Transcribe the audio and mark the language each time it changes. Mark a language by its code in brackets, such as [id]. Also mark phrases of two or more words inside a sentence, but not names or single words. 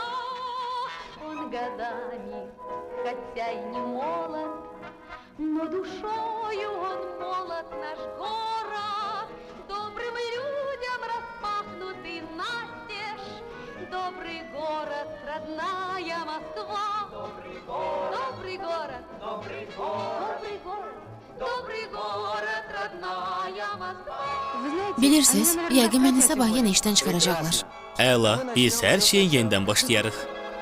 [ru] Он годами, хотя и не молод, но душою он молод, наш город. Добрым людям распахнутый настежь. Добрый город. город, родная Москва. Добрый город, добрый город, добрый город, добрый город, родная Моskva. [az] Bilirsiniz, yəqin məni sabah yenə işdən çıxaracaqlar. Əla, biz hər şeyi yenidən başlayarıq.